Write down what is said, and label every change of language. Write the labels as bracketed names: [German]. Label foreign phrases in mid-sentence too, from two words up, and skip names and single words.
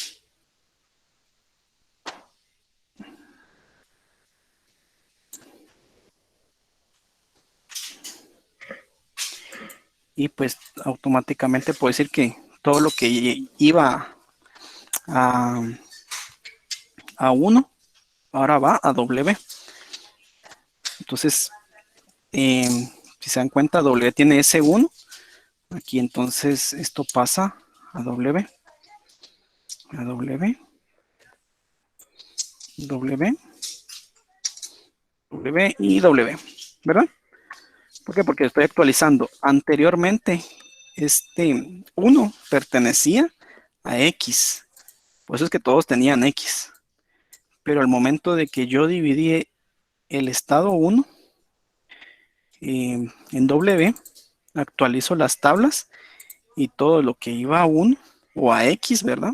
[Spanish] Y pues automáticamente puedo decir que todo lo que iba a 1, ahora va a W. Entonces, si se dan cuenta, W tiene S1. Aquí entonces esto pasa a W. A W. W. W y W. ¿Verdad? ¿Por qué? Porque estoy actualizando. Anteriormente, este 1 pertenecía a X. Por eso es que todos tenían X. Pero al momento de que yo dividí el estado 1 en W, actualizo las tablas y todo lo que iba a 1 o a X, ¿verdad?